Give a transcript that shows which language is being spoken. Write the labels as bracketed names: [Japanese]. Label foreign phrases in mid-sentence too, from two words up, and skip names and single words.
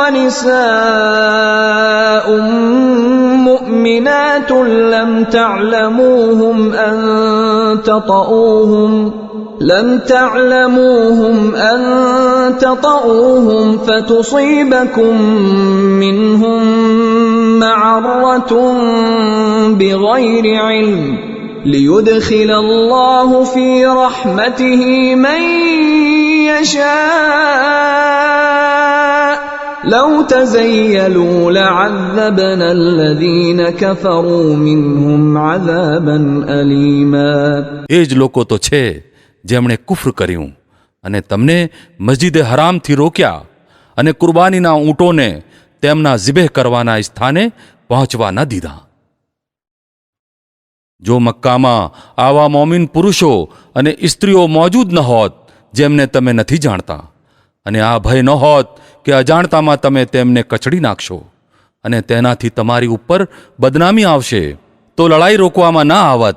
[Arabic] ونساء مؤمنات لم تعلموهم أن تطؤوهم فتصيبكم منهم معرة بغير علم ليدخل الله في رحمته من يشاء لو تزيلوا لعذبنا الذين كفروا منهم عذابا أليما. [Gujarati] એ જ લોકો તો છે જેમણે કુફર કર્યું અને તમને મસ્જિદે હરામથી રોક્યા અને કુરબાનીના ઊંટોને તેમના ઝિબહ કરવાના સ્થાને પહોંચવા ન દીધા. જો મક્કામાં આવા મોમિન પુરુષો અને સ્ત્રીઓ મોજૂદ ન હોત જેમને તમે નથી જાણતા, અને આ ભય ન હોત કે અજાણતામાં તમે તેમને કચડી નાખશો અને તેનાથી તમારી ઉપર બદનામી આવશે, તો લડાઈ રોકવામાં ના આવત.